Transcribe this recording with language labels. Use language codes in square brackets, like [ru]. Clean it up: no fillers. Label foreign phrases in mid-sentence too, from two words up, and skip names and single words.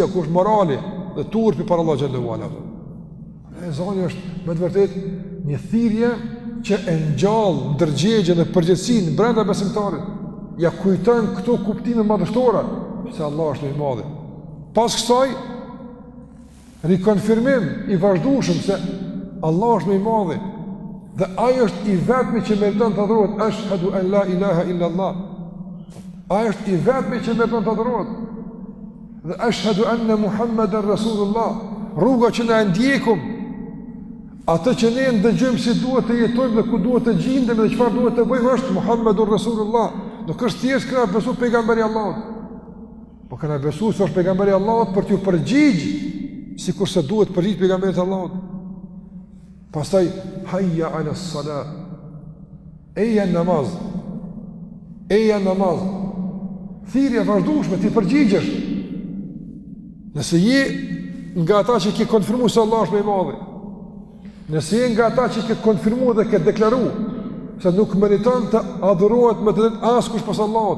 [sq] Ku është morali dhe turpi para Allahut [ar] جل وعلا? [sq] Ezani është me të vërtetë një thirrje që e ngjall ndërgjegjen e përgjegjësinë brenda besimtarit. Ja kujton këto kuptime madhështore se Allah është i madh. Pas kësaj rikonfirmim i vazhdueshëm se Allah është më i madh dhe ai është i vetmi që meriton të adhurohet. [ar] أشهد أن لا إله إلا الله. [sq] Ai është i vetmi që meriton të adhurohet. [ar] Dhe أشهد أن محمدا رسول الله. [sq] Rruga që na ndjekum, atë që ne ndëgjojmë si duhet të jetojmë dhe ku duhet të gjindemi dhe çfarë duhet të bëjmë është [ar] محمد رسول الله. [sq] Nuk është thjesht këna besu pejgamberi Allahut. Po këna besu se është pejgamberi Allahut për t'ju përgjigj sikur se duhet përgjigj pejgamberit Allahut. [ar] Pastaj حي على الصلاة. [sq] Eja namaz. Eja namaz. Thirrje vazhdueshme ti përgjigjesh. Nëse je nga ata që ke konfirmuar se Allah është më i madh. Nëse je nga ata që ke konfirmuar dhe ke deklaruar se nuk meriton të adhurohet me të drejtë askush pas Allahut.